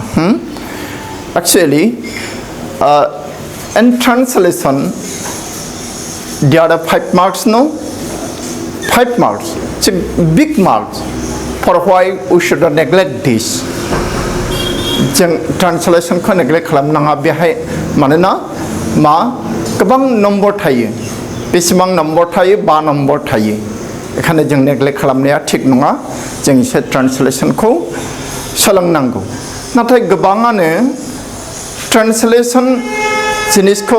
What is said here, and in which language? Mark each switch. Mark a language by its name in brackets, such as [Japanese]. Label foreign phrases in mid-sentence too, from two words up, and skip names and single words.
[English] Actually, in translation, there are 5 marks, no? 5 marks. It's a big marks. For why we should not neglect this. Translation ko neglect [Bodo] खालामनाङा बेहाय मानोना मा गोबां नम्बर थायो बेसेबां नम्बर थायो 5 नम्बर थायो बेखायनो जों नेग्लेक्ट खालामनाया थिग नङा जों एसे ट्रान्सलेसनखौ सोलोंनांगौ नाथाय गोबाङानो ट्रान्सलेसन जिनिसखौ